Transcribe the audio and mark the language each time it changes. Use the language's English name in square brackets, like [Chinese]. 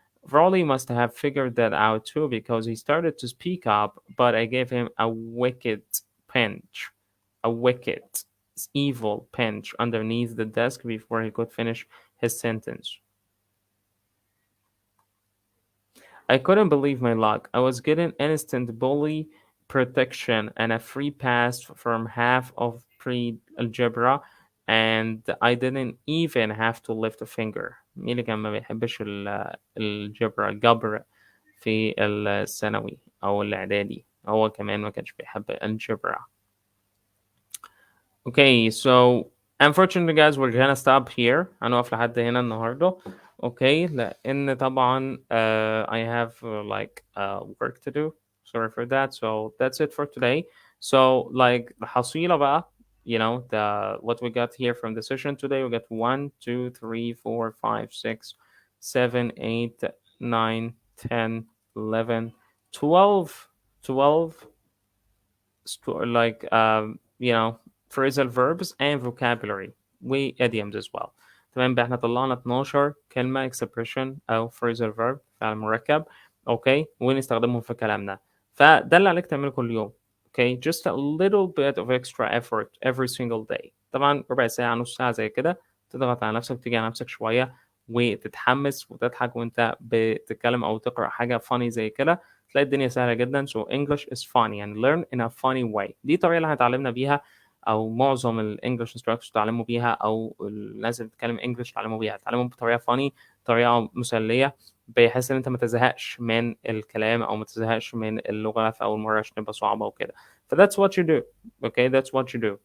[English] Raleigh must have figured that out too because he started to speak up, but I gave him a wicked pinch, a wicked, evil pinch underneath the desk before he could finish his sentence. I couldn't believe my luck. I was getting instant bully protection and a free pass from half of pre-algebra, and I didn't even have to lift a finger. [Arabic] مين اللي كان ما بيحبش الجبر في الثانوي أو الإعدادي؟ هو كمان ما كانش بيحب الجبر. [English] Okay, so unfortunately guys we're gonna stop here. [Arabic] هنقف لحد هنا النهاردة. [English] Okay, [Arabic] لأن طبعا [English] I have like work to do. Sorry for that. So that's it for today. So like [Arabic] الحصيلة بقى, [English] the what we got here from the session today, we got 1, 2, 3, 4, 5, 6, 7, 8, 9, 10, 11, 12, 12 like phrasal verbs and vocabulary و idioms as well. [Arabic] تمام بقى احنا طلعنا 12 كلمة expression أو phrasal verb فعل مركب اوكي ونستخدمهم في كلامنا. فده اللي عليك تعمله كل يوم. [English] Okay, just a little bit of extra effort every single day. [Arabic] طبعا ربع ساعة نص ساعة زي كده تضغط على نفسك تيجي على نفسك شوية وتتحمس وتضحك وانت بتتكلم او تقرأ حاجة funny زي كده تلاقي الدنيا سهلة جدا. [English] So English is funny يعني learn in a funny way. [Arabic] دي الطريقة اللي هنتعلمنا بيها أو معظم الإنجلش instructors اتعلموا بيها أو الناس اللي بتتكلم إنجلش اتعلموا بيها. اتعلموا بطريقة funny طريقة مسلية بحيث إن أنت ما تزهقش من الكلام أو ما تزهقش من اللغة في أول مرة عشان تبقى صعبة وكده. [English] ف that's what you do. Okay, that's what you do.